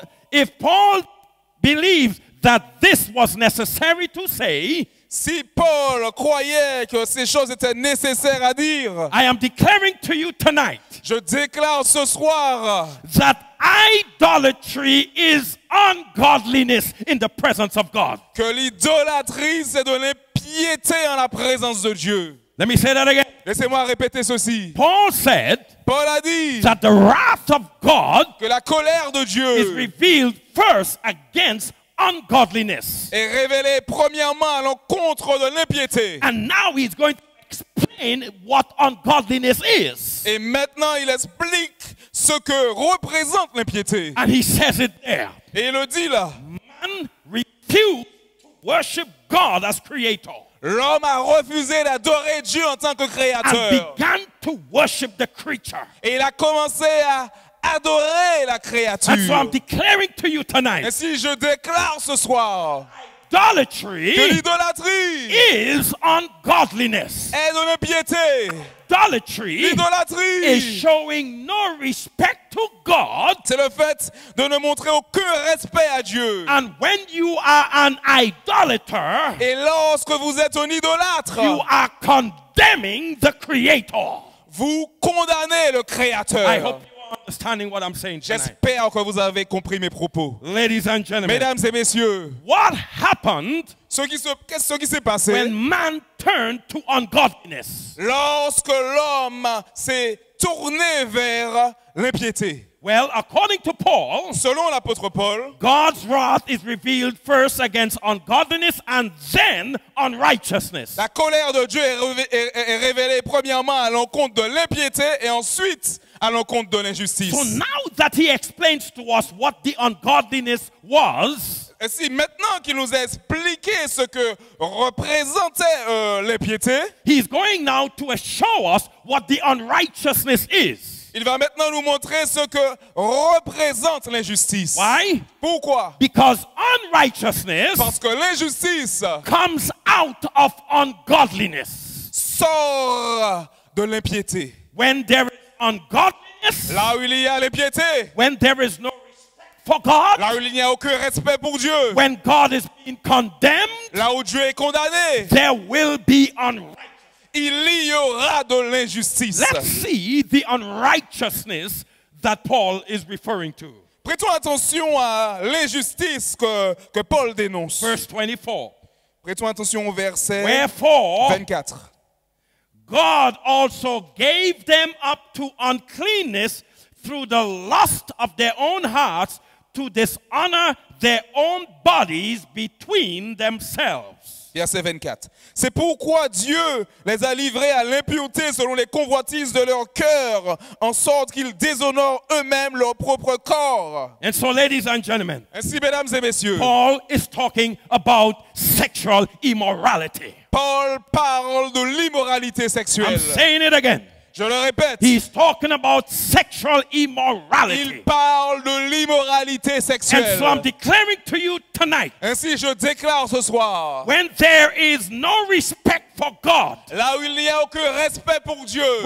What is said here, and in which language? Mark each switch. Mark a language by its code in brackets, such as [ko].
[en] if Paul believes that this was necessary to say, [fr] si Paul croyait que ces choses étaient nécessaires à dire, [en] I am declaring to you tonight [fr] je déclare ce soir [en] that idolatry is ungodliness in the presence of God. [fr] que l'idolâtrie, c'est de l'impiété en la présence de Dieu. [en] Let me say that again. [fr] Laissez-moi répéter ceci. [en] Paul said [fr] Paul a dit [en] that the wrath of God [fr] que la colère de [en] is [fr] Dieu [en] revealed first against ungodliness. [fr] est révélée premièrement à l'encontre de l'impiété. [en] And now he's going to explain what ungodliness is. [fr] Et maintenant, il explique ce que représente l'impiété. [en] And he says it there. [fr] Et il le dit là. [en] Man refused to worship God as creator [fr] L'homme a refusé d'adorer Dieu en tant que [en] and [fr] créateur. [en] began to worship the creature. [fr] Et il a commencé à adorer la créature. [en] And so I'm declaring to you tonight, [fr] Et si je déclare ce soir [en] idolatry [fr] que l'idolâtrie [en] is ungodliness. [fr] est de l'impiété, [en] Idolatry is [fr] l'idolâtrie, [en] showing no respect to God. [fr] c'est le fait de ne montrer aucun respect à Dieu. [en] And when you are an idolater, [fr] Et lorsque vous êtes un idolâtre, [en] you are condemning the creator. [fr] vous condamnez le [en] I [fr] Créateur. [en] hope you are understanding what I'm saying tonight. [fr] J'espère que vous avez compris mes propos. [en] Ladies and gentlemen, [fr] Mesdames et messieurs, [en] what happened [fr] ce qui s'est passé [en] when man turned to ungodliness? [fr] lorsque l'homme s'est tourné vers l'impiété? [en] Well, according to Paul, [fr] Selon l'apôtre Paul, [en] God's wrath is revealed first against ungodliness and then unrighteousness. [fr] la colère de Dieu est révélée premièrement à l'encontre de l'impiété et ensuite à l'encontre de l'injustice. [en] So now that he explains to us what the ungodliness was, [fr] Et si maintenant qu'il nous a expliqué ce que représentait l'impiété, [en] he's going now to show us what the unrighteousness is. [fr] il va maintenant nous montrer ce que représente l'injustice. [en] Why? [fr] Pourquoi? [en] Because unrighteousness [fr] Parce que l'injustice [en] comes out of ungodliness. [fr] sort de l'impiété. [en] When there is ungodliness, [fr] Là où il y a l'impiété, [en] when there is no respect for God, [fr] là où il n'y a aucun respect pour Dieu, [en] when God is being condemned, [fr] là où Dieu est condamné, [en] there will be unrighteousness. [fr] il y aura de l'injustice. [en] Let's see the unrighteousness that Paul is referring to. [fr] Prêtons attention à l'injustice que Paul dénonce. [en] Verse 24. [fr] Prêtons attention au verset [en] Wherefore, [fr] 24. [en] God also gave them up to uncleanness through the lust of their own hearts to dishonor their own bodies between themselves. [fr] Verset 24. C'est pourquoi Dieu les a livrés à l'impureté selon les convoitises de leur cœur, en sorte qu'ils déshonorent eux-mêmes leur propre corps. [en] And so, ladies and gentlemen, [fr] Ainsi, mesdames et messieurs, [en] Paul is talking about sexual immorality. [fr] Paul parle de l'immoralité [en] I'm [fr] sexuelle. [en] saying it again. [fr] Je le répète, [en] He's talking about sexual immorality. [fr] il parle de l'immoralité [en] And [fr] sexuelle. [en] so I'm declaring to you tonight, [fr] Ainsi, je déclare ce soir, [en] when there is no respect for God, [fr] là où il n'y a aucun respect pour Dieu,